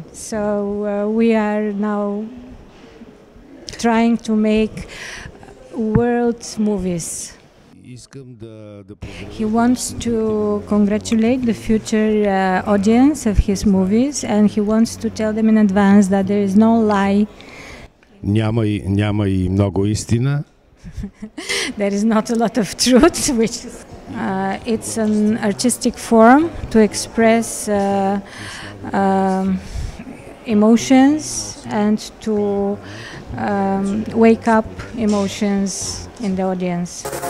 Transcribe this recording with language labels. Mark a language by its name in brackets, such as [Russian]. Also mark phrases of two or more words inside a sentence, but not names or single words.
[English] So we are now trying to make world movies. He wants to congratulate the future audience of his movies, and he wants to tell them in advance that there is no lie. [Bulgarian] Няма и много истина. [English] There is not a lot of truth, which it's an artistic form to express emotions and to wake up emotions in the audience.